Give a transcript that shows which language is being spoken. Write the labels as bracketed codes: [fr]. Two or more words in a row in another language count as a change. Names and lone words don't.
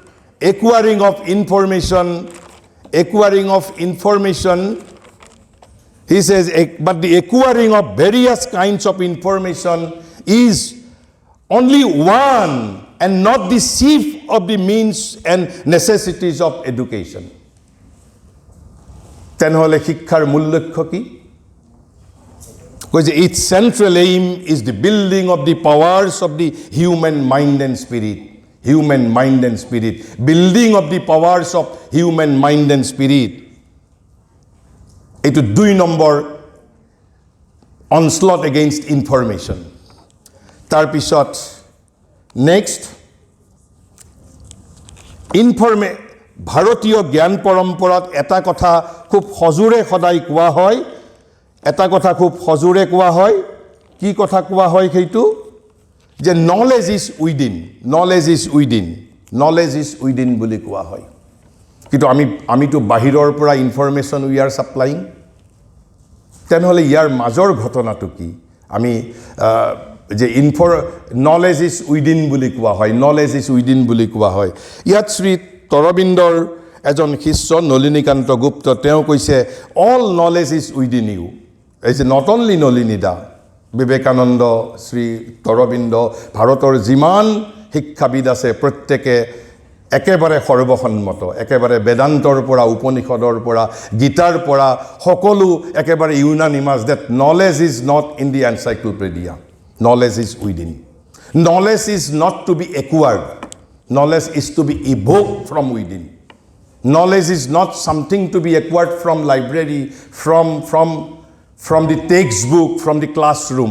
[en] He says, but the acquiring of various kinds of information is only one and not the chief of the means and necessities of education. [as] Tenhole শিক্ষাৰ মূল লক্ষ্য কি? [en] Because its central aim is the building of the powers of the human mind and spirit. Human mind and spirit. Building of the powers of human mind and spirit. It would do number onslaught against information. [as] Tarpisot. Next. ভাৰতীয় জ্ঞান পৰম্পৰাত এটা কথা খুব সজোৰে সদায় কোৱা হয়। এটা কথা খুব সজোৰে কোৱা হয়। কি কথা কোৱা হয় সেইটো? [en] যে knowledge is within. Knowledge is within. Knowledge is within [as] বুলি কোৱা হয়। কিন্তু আমিতো বাহিৰৰ পৰা [en] information we are supplying. [as] তেনেহ'লে ইয়াৰ মাজৰ ঘটনাটো কি? আমি যে [en] knowledge is within [as] বুলি কোৱা হয়। [en] Knowledge is within [as] বুলি কোৱা হয়। ইয়াত শ্ৰী অৰবিন্দৰ এজন শিষ্য নলিনীকান্ত গুপ্ত তেওঁ কৈছে [en] all knowledge is within you. It's not only [as] নলিনীদা, বিবেকানন্দ, শ্ৰী অৰবিন্দ, ভাৰতৰ যিমান শিক্ষাবিদ আছে প্ৰত্যেকে একেবাৰে সৰ্বসন্মত, একেবাৰে বেদান্তৰ পৰা উপনিষদৰ পৰা গীতাৰ পৰা সকলো একেবাৰে [en] unanimous that knowledge is not in the encyclopedia. Knowledge is within. Knowledge is not to be acquired. Knowledge is to be evoked from within. Knowledge is not something to be acquired from library, from the textbook, from the classroom.